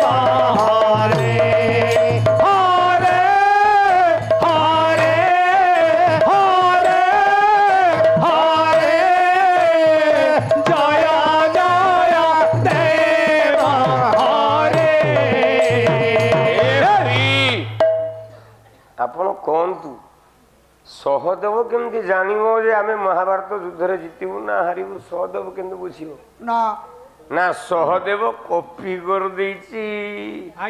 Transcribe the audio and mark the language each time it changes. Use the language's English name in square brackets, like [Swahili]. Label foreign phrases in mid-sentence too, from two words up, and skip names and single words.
[Sanskrit] হরে হরে হরে হরে হরে জয় জয় দেব হরে [Odia] ଆପଣ କହନ୍ତୁ ସହଦେବ କେମିତି ଜାଣିବ ଯେ ଆମେ ମହାଭାରତ ଯୁଦ୍ଧରେ ଜିତିବୁ ନା ହାରିବୁ ସହଦେବ କେମିତି ବୁଝିବ ନା ନା ସହଦେବ କପି କରିଦେଇଛି ଆଜ୍ଞା